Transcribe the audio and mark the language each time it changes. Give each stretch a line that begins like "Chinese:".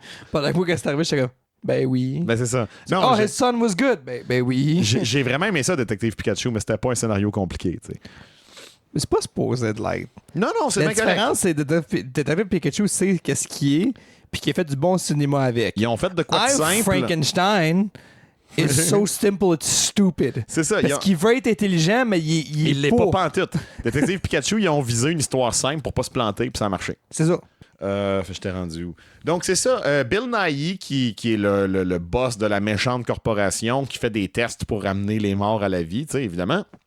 French: Pendant que c'est arrivé, j'étais comme ben oui. Ben c'est ça.
English: Non, his son was good.
French: Ben oui. J'ai vraiment aimé ça, Détective Pikachu, mais c'était pas un scénario compliqué, tu sais. Mais c'est pas supposé de l'être. Non, c'est la différence, c'est que Détective Pikachu sait qu'est-ce qui est, puis qu'il a fait du bon cinéma avec. Ils ont fait de quoi de simple.
English: Frankenstein is so simple it's stupid.
French: C'est ça. Parce qu'il veut être intelligent, mais il l'est pas pantoute. Détective Pikachu, ils ont visé une histoire simple pour pas se planter, puis ça a marché. C'est ça. Je t'ai rendu où? Donc, c'est ça. Bill Nighy, qui est le boss de la méchante corporation qui fait des tests pour ramener les morts à la vie, tu sais, évidemment.